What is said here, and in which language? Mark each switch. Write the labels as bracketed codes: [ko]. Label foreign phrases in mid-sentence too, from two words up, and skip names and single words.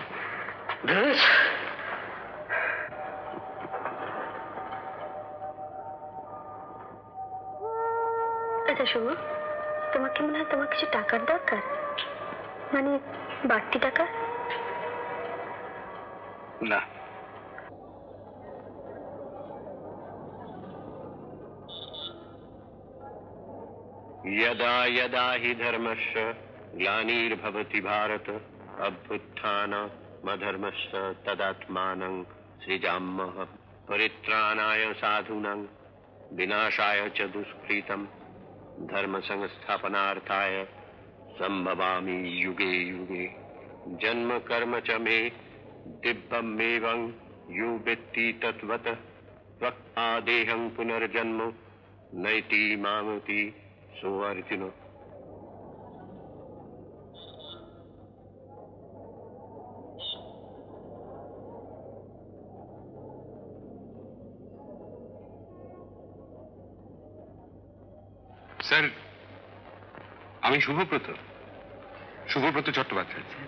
[bn] আচ্ছা শোনো, তোমার কি মনে হয় তোমার কিছু টাকার দরকার? মানে বাড়তি টাকা? না, [sa] यदा यदा हि धर्मस्य ग्लानिर्भवति भारत अभ्युत्थानमधर्मस्य तदात्मानं सृजाम्यहं परित्राणाय साधूनां विनाशाय च दुष्कृतं धर्म संस्थापनार्थाय संभवामि युगे युगे जन्म कर्म च मे दिव्यमेवं यो वेत्ति तत्त्वतः त्वक्ता देहं पुनर्जन्म नैति मामति सो अर्जुन। [bn] স্যার, আমি শুভব্রত চট্টোপাধ্যায়।